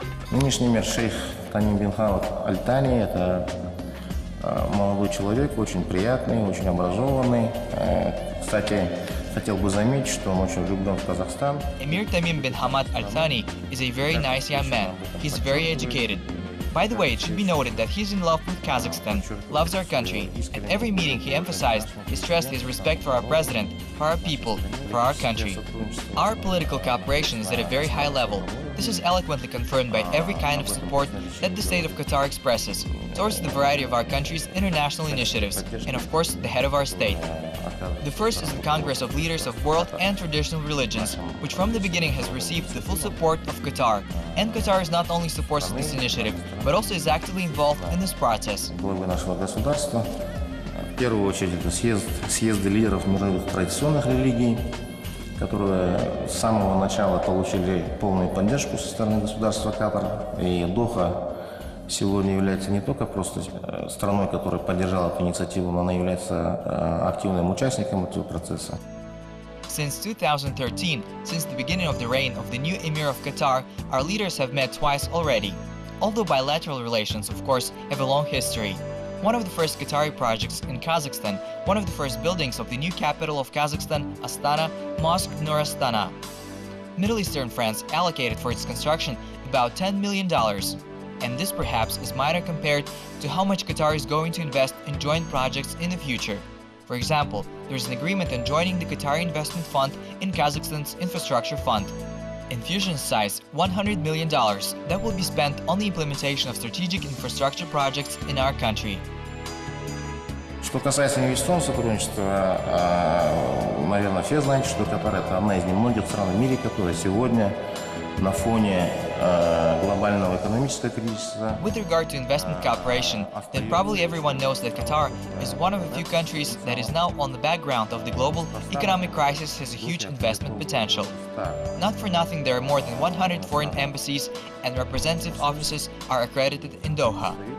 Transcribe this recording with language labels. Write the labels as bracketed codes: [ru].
[ru] Нынешний мэр шейх Тамим бин Хамад Аль Тани – это молодой человек, очень приятный, очень образованный. Кстати, хотел бы заметить, что он очень влюблен в Казахстан. [en] Emir Tamim bin Hamad Al Thani is a very nice young man. He's very educated. By the way, it should be noted that he's in love with Kazakhstan, loves our country. At every meeting he emphasized, he stressed his respect for our president, for our people, for our country. Our political cooperation is at a very high level. This is eloquently confirmed by every kind of support that the state of Qatar expresses towards the variety of our country's international initiatives, and of course the head of our state. The first is the Congress of Leaders of World and Traditional Religions, which from the beginning has received the full support of Qatar. And Qatar is not only supports this initiative, but also is actively involved in this process. [ru] Главы нашего государства, в первую очередь, это съезды лидеров мировых традиционных религий, которые с самого начала получили полную поддержку со стороны государства Катар. И Доха сегодня является не только просто страной, которая поддержала эту инициативу, но она является активным участником этого процесса. [en] Since 2013, since the beginning of the reign of the new Emir of Qatar, our leaders have met twice already. Although bilateral relations, of course, have a long history. One of the first Qatari projects in Kazakhstan, one of the first buildings of the new capital of Kazakhstan, Astana, Mosque Nur Astana. Middle Eastern France allocated for its construction about $10 million. And this perhaps is minor compared to how much Qatar is going to invest in joint projects in the future. For example, there is an agreement on joining the Qatari Investment Fund in Kazakhstan's Infrastructure Fund. Infusion size $100 million that will be spent on the implementation of strategic infrastructure projects in our country. [ru] Что касается инвестиционного сотрудничества, наверное, все знаете, что Катар – это одна из немногих стран в мире, которая сегодня на фоне глобального экономического кризиса. [en] With regard to investment cooperation, then probably everyone knows that Qatar is one of a few countries that is now on the background of the global economic crisis has a huge investment potential. Not for nothing, there are more than 100 foreign embassies and representative offices are accredited in Doha.